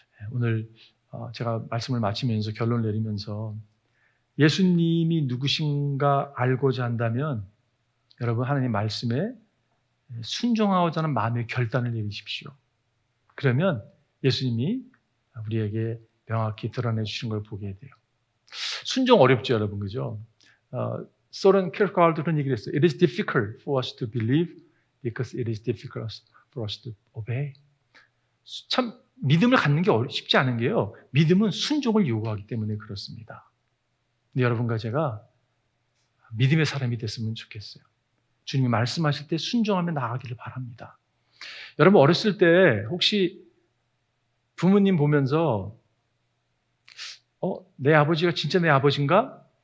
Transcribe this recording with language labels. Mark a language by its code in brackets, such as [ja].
[ko] 오늘 제가 말씀을 마치면서 결론을 내리면서 예수님이 누구신가 알고자 한다면 여러분, 하나님의 말씀에 순종하고자 하는 마음의 결단을 내리십시오. 그러면 예수님이 우리에게 명확히 드러내 주시는 걸 보게 돼요. 순종 어렵죠, 여러분, 그죠? 소렌 키르케가르도 그런 얘기를 했어요. [en] It is difficult for us to believe because it is difficult for us to obey. [ko] 참 믿음을 갖는 게 쉽지 않은 게요. 믿음은 순종을 요구하기 때문에 그렇습니다. 근데 여러분과 제가 믿음의 사람이 됐으면 좋겠어요. 주님이 말씀하실 때 순종하며 나아가기를 바랍니다. 여러분 어렸을 때 혹시 부모님 보면서 내 아버지가 진짜 내 아버지인가?